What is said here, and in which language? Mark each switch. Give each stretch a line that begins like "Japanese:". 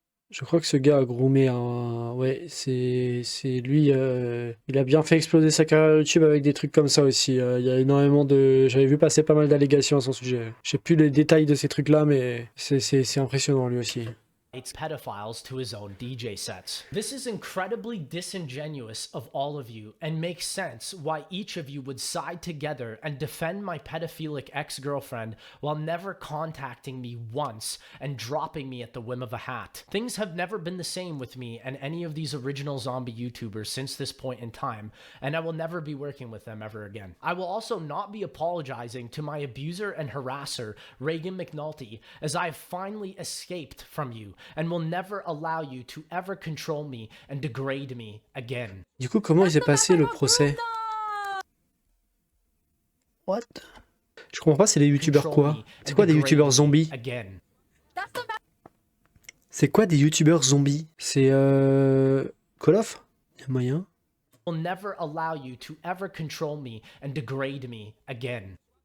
French: Je crois que ce gars a groomé un... Ouais, c'est lui, il a bien fait exploser sa carrière YouTube avec des trucs comme ça aussi. Il y a énormément de... J'avais vu passer pas mal d'allégations à son sujet. Je sais plus les détails de ces trucs-là, mais c'est impressionnant lui aussi.
English: Pedophiles to his own DJ sets. This is incredibly disingenuous of all of you and makes sense why each of you would side together and defend my pedophilic ex-girlfriend while never contacting me once and dropping me at the whim of a hat. Things have never been the same with me and any of these original zombie YouTubers since this point in time, and I will never be working with them ever again. I will also not be apologizing to my abuser and harasser, Reagan McNulty, as I have finally escaped from you and will never allow you to ever control me and degrade me again.
French: Du coup, comment il s'est passé le procès?
English: What?
French: Je comprends pas, c'est des youtubeurs quoi? C'est quoi des youtubeurs zombies? C'est quoi des youtubeurs zombies? C'est Call of? Y a moyen?
English: Will never allow you to ever control me and degrade me again.